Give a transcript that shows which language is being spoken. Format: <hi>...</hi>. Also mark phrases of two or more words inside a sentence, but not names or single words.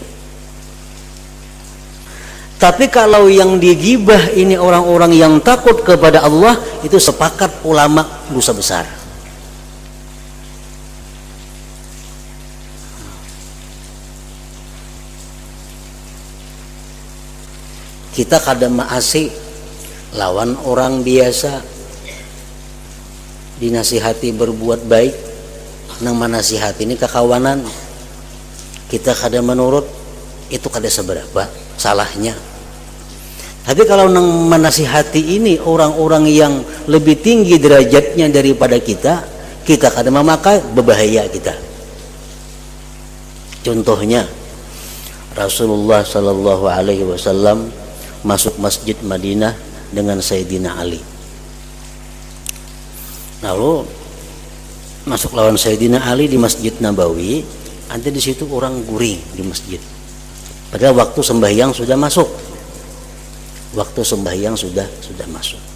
<id>Tapi kalau yang digibah ini orang-orang yang takut kepada Allah, itu sepakat ulama dosa besar. Kita kadang maasi lawan orang biasa, dinasihati berbuat baik, nang manasihati ini kekawanan, kita kadang menurut, itu kada seberapa salahnya. Tapi kalau nang manasihati ini orang-orang yang lebih tinggi derajatnya daripada kita, kita kadang memakai, berbahaya kita. Contohnya Rasulullah</id> <ar>صلى الله عليه وسلم</ar> <id>masuk masjid Madinah dengan Sayyidina Ali. Lalu masuk lawan Sayyidina Ali di Masjid Nabawi, nanti di situ orang guring di masjid. Padahal waktu sembahyang sudah masuk. Waktu sembahyang sudah masuk.</id>